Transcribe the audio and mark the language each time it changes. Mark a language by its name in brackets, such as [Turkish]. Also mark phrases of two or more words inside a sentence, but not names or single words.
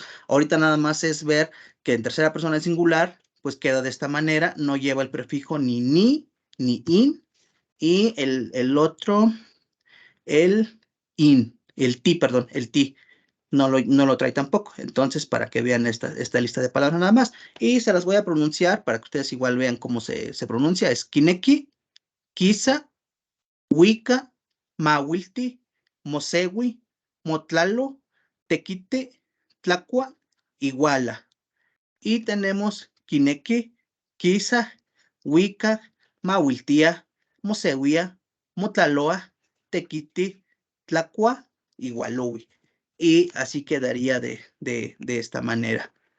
[Spanish] Ahorita nada más es ver que en tercera persona en singular pues queda de esta manera, no lleva el prefijo ni in, y el otro, el ti, perdón, el ti, no lo trae tampoco. Entonces, para que vean esta lista de palabras nada más, y se las voy a pronunciar para que ustedes igual vean cómo se pronuncia, es [Nahuatl languages] kineki, kisa, wika, mawilti, mosewi, motlalo, tequite, tlacua, [Spanish] iguala. Y tenemos [Nahuatl languages] Kineki, Kisa, Wika, Mawiltía, Mosewia, Motlaloa, Tequiti, Tlacua [Spanish] y Gualowi. Y así quedaría de esta manera.